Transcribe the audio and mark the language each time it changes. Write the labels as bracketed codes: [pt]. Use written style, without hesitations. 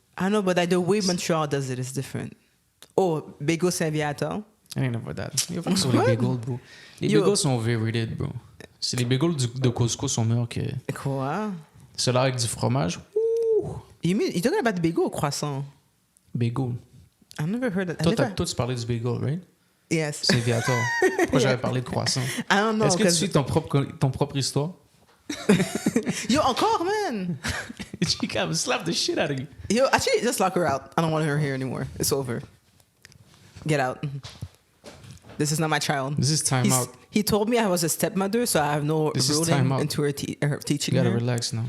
[en] I know, but like the way Montreal does it is different. Oh, Bagel Saint-Viator. I ain't never that. Yo, fuck [fr] sur les bagels, [en] bro. [fr] Les bagels sont overrated, bro. C'est les bagels de Costco sont meilleurs que... Quoi? Ceux-là avec du fromage. [en] You're talking about the bagel or croissant? Bagel. I've never heard that. [fr] Toi, tu parlais du bagel, right? [en] Yes. Saint-Viator. [fr] Pourquoi j'avais parlé de croissant? [en] I don't know. [fr] Est-ce que tu suis ton propre histoire? [en] Yo, encore, man. She can slap the shit out of you. Yo, actually, just lock her out. I don't want her here anymore. It's over. Get out. This is not my child. This is time out. He told me I was a stepmother, so I have no ruling into her teaching her. You gotta her. relax now.